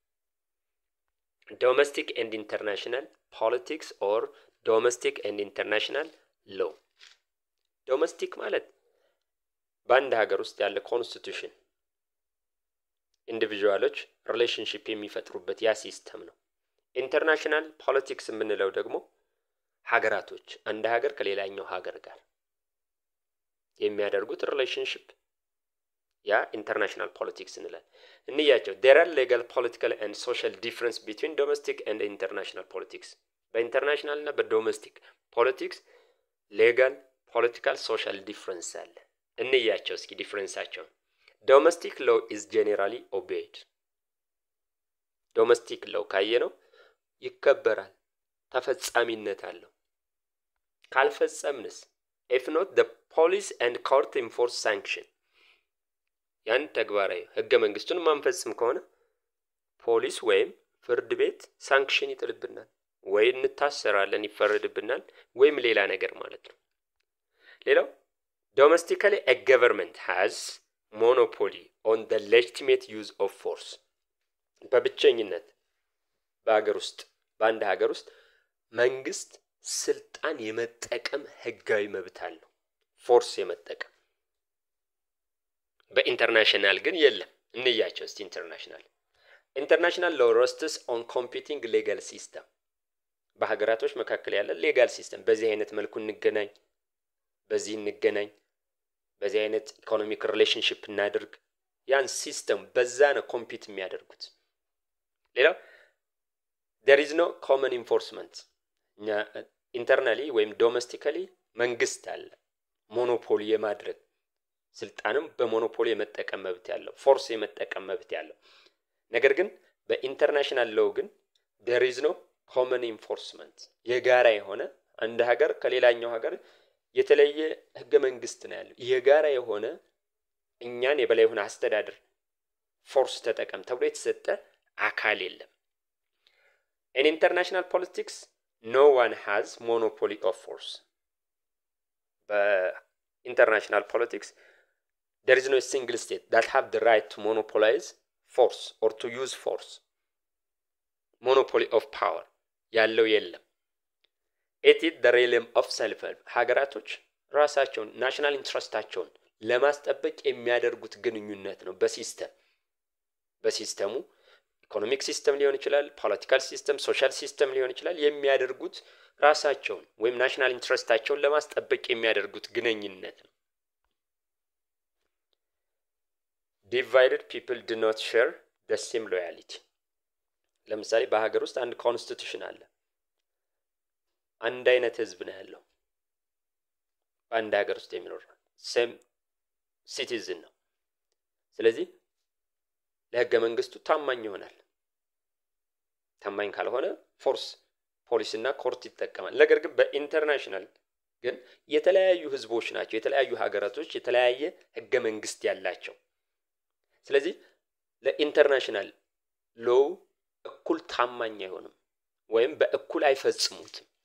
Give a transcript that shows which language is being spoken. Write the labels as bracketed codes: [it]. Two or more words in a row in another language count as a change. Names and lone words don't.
[en] domestic and international politics or domestic and international law። [am] ዶሜስቲክ ማለት በአንድ ሀገር ውስጥ ያለ ኮንስቲቱሽን ኢንዲቪጁዋሎች ሪሌሽንሺፕ የሚፈጥሩበት ያ ሲስተም ነው። [en] international politics [am] የምንለው ደግሞ ሀገራቶች አንድ ሀገር ከሌላኛው ሀገር ጋር የሚያደርጉት ሪሌሽንሺፕ ያ [en] international politics [am] እንላለን። እንያቸው [en] there are legal political and social difference between domestic and international politics። [am] በኢንተርናሽናል እና በዶሜስቲክ ፖለቲክስ [en] legal political social difference [am] አለ። እንያቸው እስኪ ዲፍረንሳቸው። [en] domestic law is generally obeyed። domestic law [am] ካየነው ይከበራል፣ ተፈጻሚነት አለው። ካልፈጸምንስ [en] if not the police and court enforce sanction። [am] ያን ተግባራዊ ህገ መንግስቱን ማንፈጽም ከሆነ ፖሊስ ወይም ፍርድ ቤት ሳንክሽን ይጥልብናል፣ ወይ እንታሰራለን፣ ይፈረድብናል፣ ወይም ሌላ ነገር ማለት ነው። ሌላው [en] domestically a government has monopoly on the legitimate use of force። [am] በብቸኝነት በአገር ውስጥ በአንድ ሀገር ውስጥ መንግስት ስልጣን የመጠቀም ህጋዊ መብት አለው፣ ፎርስ የመጠቀም። በኢንተርናሽናል ግን የለም። እንያቸው እስቲ [en] international law rests on competing legal system። [am] በሀገራቶች መካከል ያለ [en] legal system፣ [am] በዚህ አይነት መልኩ እንገናኝ፣ በዚህ እንገናኝ፣ በዚህ አይነት [en] economic relationship [am] እናድርግ፣ ያን ሲስተም በዛ ነው ኮምፒት የሚያደርጉት። ሌላው [en] there is no common enforcement። [am] ኢንተርናሊ ወይም ዶሜስቲካሊ መንግስት አለ ሞኖፖሊ የማድረግ ስልጣንም በሞኖፖሊ የመጠቀም መብት ያለው፣ ፎርስ የመጠቀም መብት ያለው። ነገር ግን በኢንተርናሽናል ሎው ግን [en] there is no common enforcement። [am] የጋራ የሆነ አንድ ሀገር ከሌላኛው ሀገር የተለየ ህገ መንግስት ነው ያለው። የጋራ የሆነ እኛን የበላይ ሆነ አስተዳደር ፎርስ ተጠቀም ተብሎ የተሰጠ አካል የለም። [en] in international politics no one has monopoly of force። [am] በኢንተርናሽናል ፖለቲክስ [en] there is no single state that have the right to monopolize force or to use force። monopoly of power [am] ያለው የለም። [en] it is the realm of self-help። [am] ሀገራቶች ራሳቸውን ናሽናል ኢንትረስታቸውን ለማስጠበቅ የሚያደርጉት ግንኙነት ነው። በሲስተሙ [en] economic system [am] ሊሆን ይችላል፣ [en] political system፣ social system [am] ሊሆን ይችላል። የሚያደርጉት ራሳቸውን ወይም ናሽናል ኢንትረስታቸውን ለማስጠበቅ የሚያደርጉት ግንኙነት ነው። [en] divided people do not share the same loyalty። [am] ለምሳሌ በሀገር ውስጥ አንድ ኮንስቲቱሽን አለ። አንድ አይነት ህዝብ ነው ያለው በአንድ ሀገር ውስጥ የሚኖር [en] same citizen [am] ነው። ስለዚህ ለህገ መንግስቱ ታማኝ ይሆናል። ታማኝ ካልሆነ ፎርስ ፖሊስና ኮርት ይጠቀማል። ነገር ግን በኢንተርናሽናል ግን የተለያዩ ህዝቦች ናቸው፣ የተለያዩ ሀገራቶች የተለያየ ህገ መንግስት ያላቸው። ስለዚህ ለኢንተርናሽናል ሎው እኩል ታማኝ አይሆንም ወይም በእኩል አይፈጽሙትም።